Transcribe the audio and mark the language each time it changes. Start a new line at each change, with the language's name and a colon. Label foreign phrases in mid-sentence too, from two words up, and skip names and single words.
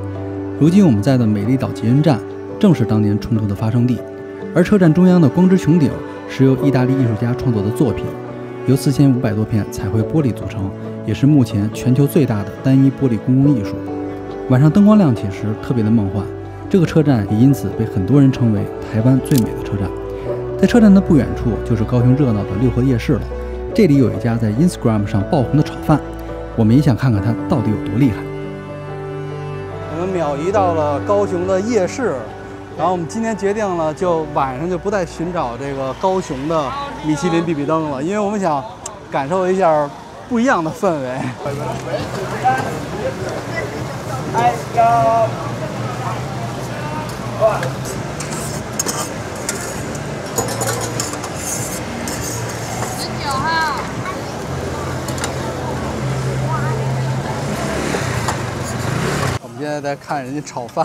Chinese: 如今我們在的美麗島捷運站正是當年衝突的發生地，而車站中央的光之穹頂是由意大利藝術家創作的作品，由4500多片彩繪玻璃組成，也是目前全球最大的單一玻璃公共藝術。晚上燈光亮起時特別的夢幻，這個車站也因此被很多人稱為台灣最美的車站。在車站的不遠處就是高雄熱鬧的六合夜市了，這裡有一家在 Instagram 上爆紅的炒飯，我們也想看看它到底有多厲害。我們秒移到了高雄的夜市，然後我們今天決定了，就晚上就不再尋找這個高雄的米其林必比登了，因為我們想感受一下不一樣的氛圍。19號。我們現在在看人家炒飯。